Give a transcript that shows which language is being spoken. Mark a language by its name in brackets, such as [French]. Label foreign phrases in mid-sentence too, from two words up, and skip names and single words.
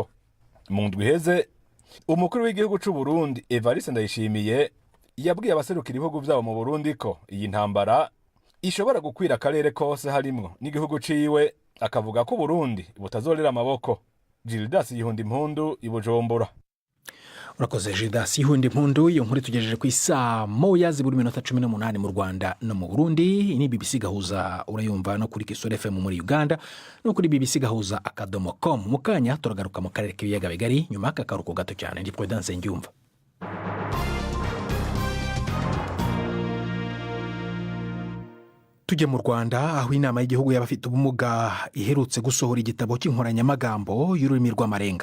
[Rundi] Mu ndwi iheze umukuru w'igihugu c'u Burundi Evariste Ndayishimiye yabwiye abaserukira ibihugu vyabo mu Burundi ko iyi ntambara ishobora gukwira akarere kose harimwo n'igihugu ciwe, akavuga ko Burundi butazorera amaboko. Gildas Yihundi Impundu i Bujumbura. [Kinyarwanda] Urakoze Gildas Yihundi Impundu. Iyo nkuru tugejeje ku isaa 1:18 mu Rwanda no mu Burundi. Ni BBC Gahuza urayumva no kuri Kisoro FM muri Uganda no kuri BBC Gahuza @com. Mukanya turagaruka mu karere k'ibiyaga bigari nyuma y'akaruhuko gato cyane. Ndi Prudence Ndyumva. Tujye mu Rwanda aho inama y'igihugu y'abafite ubumuga iherutse gusohora igitabo cy'inkoranyamagambo y'ururimi rw'amarenga.